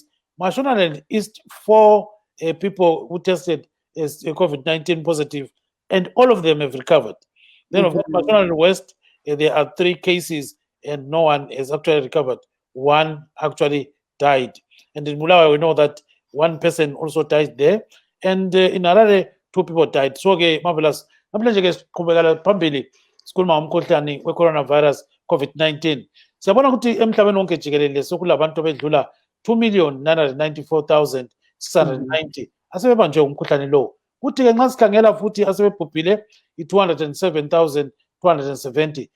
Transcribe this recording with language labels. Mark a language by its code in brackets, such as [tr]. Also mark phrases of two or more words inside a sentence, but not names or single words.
[en] Mashonaland East, 4 people who tested as COVID-19 positive, and all of them have recovered. Then of Mashonaland West, there are 3 cases, and no one has actually recovered. 1 actually died. And in Bulawayo, we know that 1 person also died there. And in Harare, 2 people died. So, Marvelous. [nd] Umkhuhlane weCoronavirus, COVID-19. Siyabona ukuthi emhlabeni wonke jikelele sokulabantu abedlula 2,994,690 asebebanjwe umkhuhlane lo. Kuthi ke nxa sikhangela futhi asebebhubhile i-207,270.